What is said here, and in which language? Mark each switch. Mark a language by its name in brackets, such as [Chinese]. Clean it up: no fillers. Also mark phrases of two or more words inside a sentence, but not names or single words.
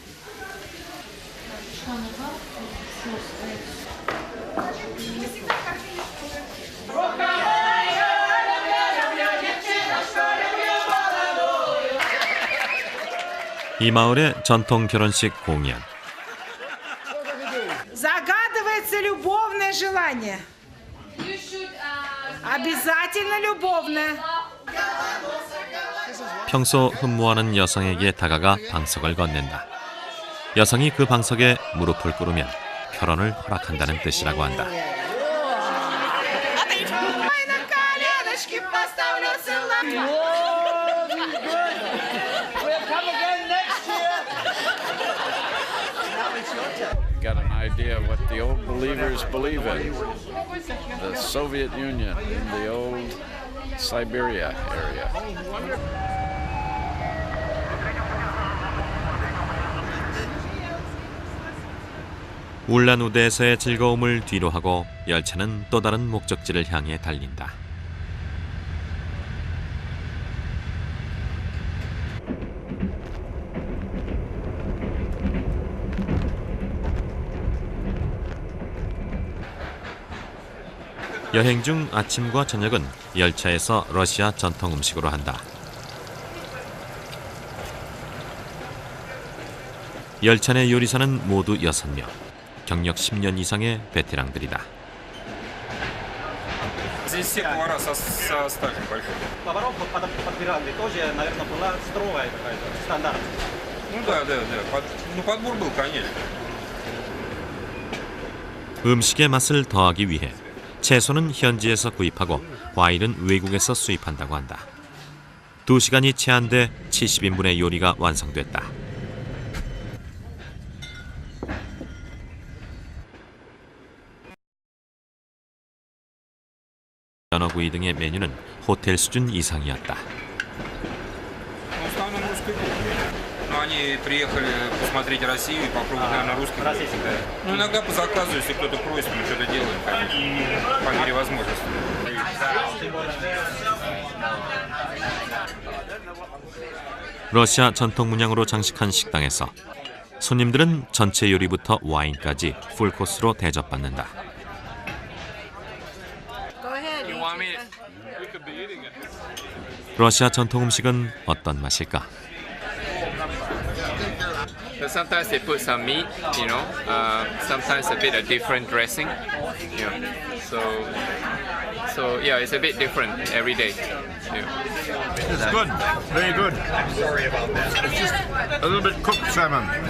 [Korean] 이 마을의 전통 결혼식 공연. [Russian] Загадывается любовное желание. Обязательно любовное. [Korean] 평소 흠모하는 여성에게 다가가 방석을 건넨다. 여성이 그 방석에 무릎을 꿇으면 결혼을 허락한다는 뜻이라고 한다. [English] Got an idea of what the old believers believe in. The Soviet Union in the old Siberia area. [Korean] 울란우데에서의 즐거움을 뒤로하고 열차는 또 다른 목적지를 향해 달린다. 여행 중 아침과 저녁은 열차에서 러시아 전통 음식으로 한다. 열차 내 요리사는 모두 6명. 경력 10년 이상의 베테랑들이다. [Russian] Здесь все повара со стажем большим. Поваров подбирали тоже, наверное, была строгая какая-то, стандарт. Ну да. Подбор был, конечно. [Korean] 음식의 맛을 더하기 위해 채소는 현지에서 구입하고 과일은 외국에서 수입한다고 한다. 2시간이 채 안 돼 70인분의 요리가 완성됐다. 연어구이 등의 메뉴는 호텔 수준 이상이었다. [Russian] Они приехали посмотреть Россию и попробовать, наверное, русский. Ну, иногда по заказу, если кто-то просит, мы что-то делаем, конечно, по мере возможности. [Korean] 러시아 전통 문양으로 장식한 식당에서 손님들은 전체 요리부터 와인까지 풀코스로 대접받는다. 러시아 전통 음식은 어떤 맛일까? [English] So sometimes they put some meat, you know, sometimes a bit of different dressing, you know. So yeah, it's a bit different every day. Yeah. It's good, very good. Sorry about that. It's just a little bit cooked salmon.